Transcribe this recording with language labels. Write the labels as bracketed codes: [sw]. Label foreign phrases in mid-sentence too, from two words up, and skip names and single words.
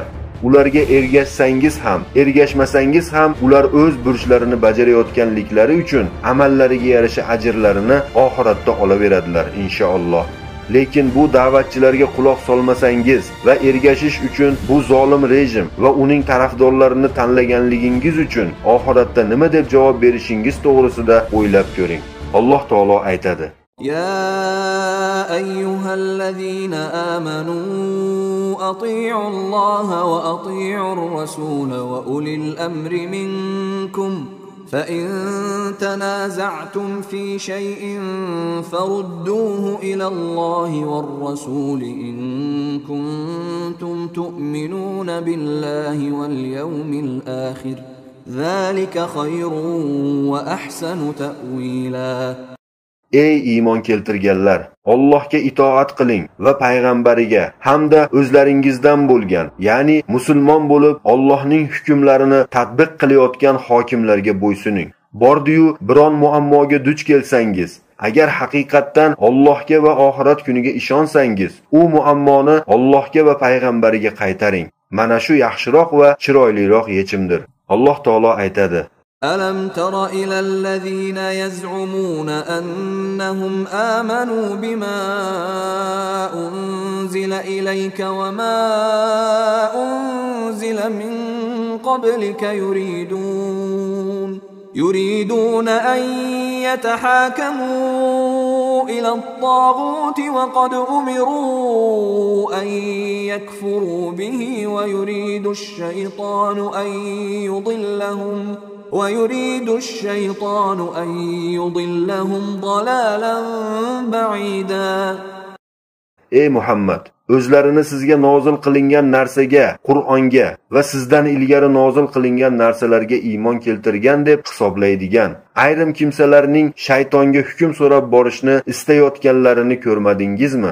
[uz] Ularga ergashsangiz ham, ergashmasangiz ham ular o'z burchlarini bajarayotganliklari uchun amallariga yarasha ajrlarini oxiratda olaveradilar inshaalloh. Lekin bu da'vatchilarga quloq solmasangiz va ergashish uchun bu zolim rejim va uning tarafdorlarini tanlaganligingiz uchun oxiratda nima deb javob berishingiz to'g'risida o'ylab ko'ring. Alloh taolo aytadi: [ar] يا أيها الذين آمنوا أطيعوا الله وأطيعوا الرسول وأولي الأمر منكم فإن تنازعتم في شيء فردوه إلى الله والرسول إن كنتم تؤمنون بالله واليوم الآخر ذلك خير وأحسن تأويلا. [uz] Ey iymon keltirganlar, Allohga itoat qiling va payg'ambariga hamda o'zlaringizdan bo'lgan, ya'ni musulmon bo'lib Allohning hukmlarini tatbiq qilayotgan hokimlarga bo'ysuning. Bordiyu biron muammoga duch kelsangiz, agar haqiqatdan Allohga va oxirat kuniga ishonsangiz, u muammoni Allohga va payg'ambariga qaytaring. Mana shu yaxshiroq va chiroyliroq yechimdir. Alloh taolo aytadi: [ar] ألم تر إلى الذين يزعمون أنهم آمنوا بما أنزل إليك وما أنزل من قبلك يريدون أن يتحاكموا إلى الطاغوت وقد أمروا أن يكفروا به ويريد الشيطان أن يضلهم ضلالا بعيدا. [uz] Ey Muhammad, o'zlarini sizga nozil qilingan narsaga, Qur'onga va sizdan ilgari nozil qilingan narsalarga iymon keltirgan deb hisoblaydigan ayrim kimsalarning shaytonga hukm so'rab borishni istayotganlarini ko'rmadingizmi?